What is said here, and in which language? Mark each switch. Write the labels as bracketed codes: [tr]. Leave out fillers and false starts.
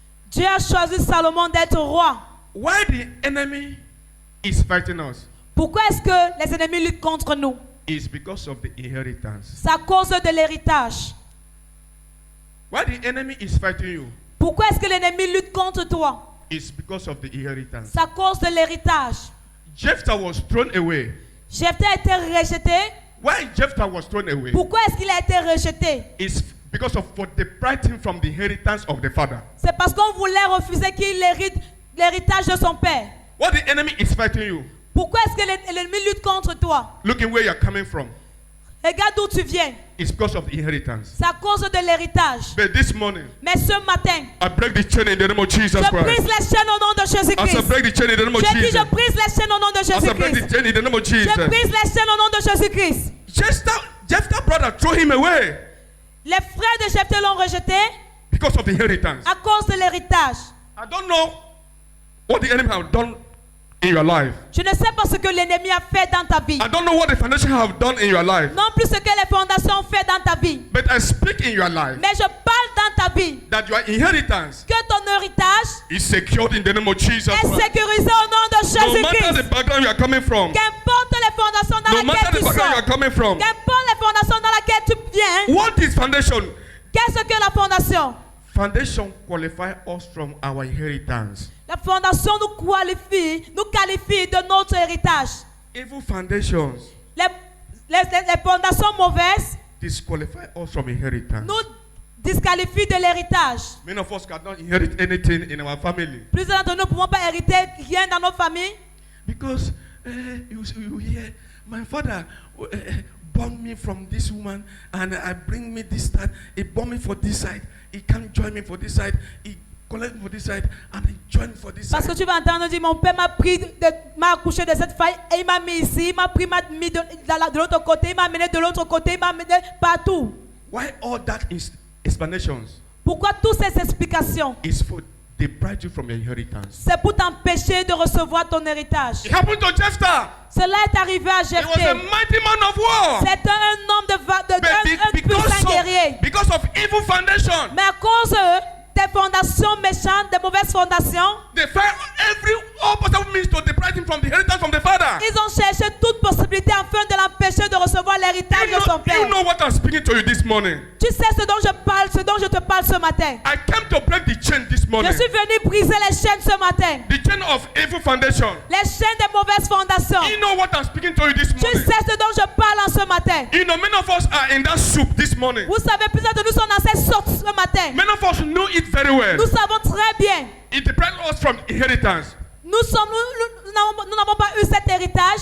[fr] Dieu a choisi Salomon d'être roi. [en] Why the enemy is fighting us? [fr] Pourquoi est-ce que les ennemis luttent contre nous? [en] Is because of the inheritance. [fr] C'est à cause de l'héritage. [en] Why the enemy is fighting you? [fr] Pourquoi est-ce que l'ennemi lutte contre toi? [en] Is because of the inheritance. [fr] C'est à cause de l'héritage. [en] Jephthah was thrown away. [fr] Jephthah a été rejeté. [en] Why Jephthah was thrown away? [fr] Pourquoi est-ce qu'il a été rejeté? [en] Is because of what deprived him from the inheritance of the father. [fr] C'est parce qu'on voulait refuser qu'il hérite l'héritage de son père. [en] What the enemy is fighting you? [fr] Pourquoi est-ce que l'ennemi lutte contre toi? [en] Looking where you're coming from. [fr] Regarde d'où tu viens. [en] It's because of the inheritance. [fr] C'est à cause de l'héritage. [en] But this morning, [fr] Mais ce matin, [en] I break the chain in the name of Jesus [fr] je brise [en] Christ. [fr] les chaînes au nom de [en] As I [fr] Jésus-Christ. [en] break the chain in the name of [fr] Je dis, [en] Jesus. [fr] je brise les chaînes au nom de [en] As I break [fr] Jésus-Christ. [en] the chain in the name of [fr] Je [en] Jesus. [fr] brise les chaînes au nom de Jésus-Christ. [en] Jephthah's brother threw him away [fr] Les frères de Jephthah l'ont rejeté [en] because of the inheritance. [fr] à cause de l'héritage. [en] I don't know what the enemy have done in your life. [fr] Je ne sais pas ce que l'ennemi a fait dans ta vie. [en] I don't know what the foundation have done in your life. [fr] Non plus ce que les fondations ont fait dans ta vie. [en] But I speak in your life [fr] Mais je parle dans ta vie [en] that your inheritance [fr] que ton héritage [en] is secured in the name of Jesus [fr] est [en] Christ. [fr] sécurisé au nom de [en] No matter [fr] Jésus-Christ. [en] the background you are coming from, [fr] Qu'importe les fondations dans [en] no matter [fr] lesquelles [en] the [fr] tu [en] background you are [fr] sors, [en] coming from, [fr] qu'importe les fondations dans lesquelles tu viens, [en] what is foundation? [fr] qu'est-ce que la fondation? [en] Foundation qualify us from our inheritance. [fr] La fondation nous qualifie de notre héritage. [en] Evil foundations [fr] Les fondations mauvaises [en] disqualify us from inheritance. [fr] nous disqualifient de l'héritage. [en] Many of us cannot inherit anything in our family [fr] Plusieurs d'entre nous ne pouvons pas hériter rien dans nos familles. [en] because you hear my father born me from this woman and I bring me this side. He born me for this side. He can't join me for this side. He collect me for this side and he join for this [fr] Parce que [en] side. [fr] tu vas entendre dire, mon père m'a accouché de cette faille et il m'a mis ici, il m'a mis de l'autre côté, il m'a amené de l'autre côté, il m'a amené partout. [en] Why all that is explanations [fr] Pourquoi toutes ces explications? [en] is for deprive you from your inheritance. [fr] C'est pour t'empêcher de recevoir ton héritage. [en] It happened to Jephthah. [fr] Cela est arrivé à [en] He was a [fr] Jephthah. [en] mighty man of war. [fr] C'est un homme un [en] But [fr] puissant guerrier. [en] because of evil foundation, [fr] Mais à cause des fondations méchantes, des mauvaises fondations, [en] they found all possible means to deprive him from the inheritance from the father. [fr] ils ont cherché toute possibilité afin de l'empêcher de recevoir l'héritage de son [en] You [fr] père. [en] know what I'm speaking to you this morning. [fr] Tu sais ce dont je parle, ce dont je te parle ce matin. [en] I came to break the chain this morning. [fr] Je suis venu briser les chaînes ce matin. [en] The chain of evil foundation. [fr] Les chaînes des mauvaises fondations. [en] You know what I'm speaking to you this [fr] Tu [en] morning. [fr] sais ce dont je parle en ce matin. [en] You know, many of us are in that soup this morning. [fr] Vous savez, plusieurs de nous sont dans cette sorte ce matin. [en] Many of us know it very well. [fr] Nous savons très bien. [en] It deprives us from inheritance. [fr] Nous n'avons pas eu cet héritage